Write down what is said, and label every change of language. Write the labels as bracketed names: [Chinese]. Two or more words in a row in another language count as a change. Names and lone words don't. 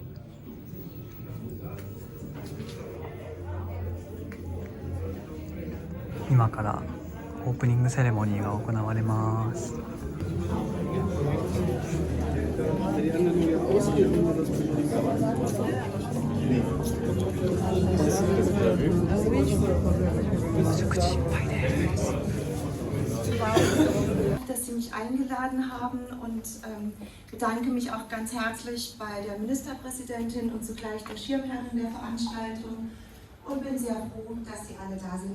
[Japanese] 今からオープニングセレモニーが行われます。食事いっぱいです。 [German] Dass Sie mich eingeladen haben und bedanke mich auch ganz herzlich bei der Ministerpräsidentin und zugleich der Schirmherrin der Veranstaltung und bin sehr froh, dass Sie alle da sind.